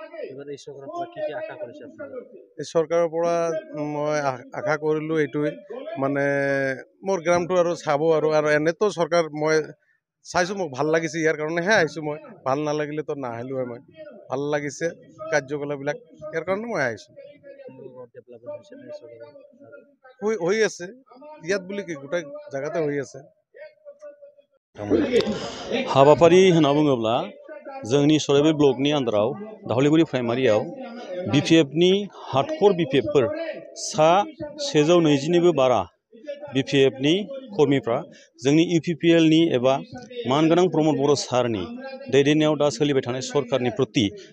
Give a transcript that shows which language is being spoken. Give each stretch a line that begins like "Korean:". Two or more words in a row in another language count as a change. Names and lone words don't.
Assamese: এই চৰকাৰৰ পৰা মই আশা কৰিলোঁ এইটোৱে, মানে মোৰ গ্ৰামটো আৰু চাব আৰু এনেতো চৰকাৰ মই চাইছোঁ, মোক ভাল লাগিছে, ইয়াৰ কাৰণেহে আহিছোঁ। মই ভাল নালাগিলেতো নাহিলোঁ হয়। মই ভাল লাগিছে কাৰ্যকলাপবিলাক, ইয়াৰ কাৰণে মই আহিছোঁ। হৈ আছে ইয়াত বুলি কি, গোটেই জেগাতে হৈ আছে।
Bodo: हाबाफारि होनना बुङोब्ला जोंनि सराइबिल ब्लकनि आन्दाराव दाउलिगुरि प्राइमारियाव बिपिएफनि हार्डकर बिपिएफफोर सा 120निबो बारा बिपिएफनि कर्मिफ्रा जोंनि इउपिपिएलनि एबा मानगोनां प्रमद बर' सारनि दैदेननायाव दा सोलिबाय थानाय सरकारनि प्रति